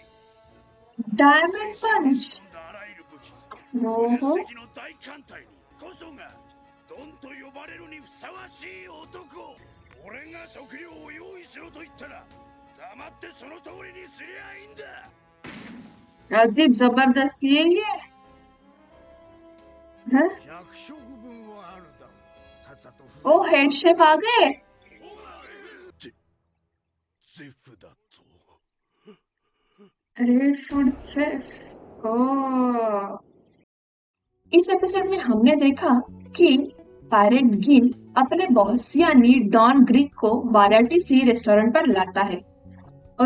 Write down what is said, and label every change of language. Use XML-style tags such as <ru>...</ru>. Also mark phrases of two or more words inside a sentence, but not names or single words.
<en>Diamond Punch.</en> <ja>あらゆる武器、 ओहो, 50隻の大艦隊にこそがドンと呼ばれるにふさわしい男。俺が食料を用意しろと言ったら黙ってその通りにすりゃいいんだ。</ja> <hi>अजीब जबरदस्ती है ये। हाँ?</hi> <ja>100 食分はあるだろう。さっさと。</ja> <hi>ओ</hi> <en>head chef</en> <hi>आ गए।</hi> <ja>ゼフだと。</ja> <en>red food chef.</en> <hi>ओह, इस एपिसोड में हमने देखा कि पायरेट गिल अपने बॉस यानी डॉन ग्रीक को वाराटी सी रेस्टोरेंट पर लाता है और</hi>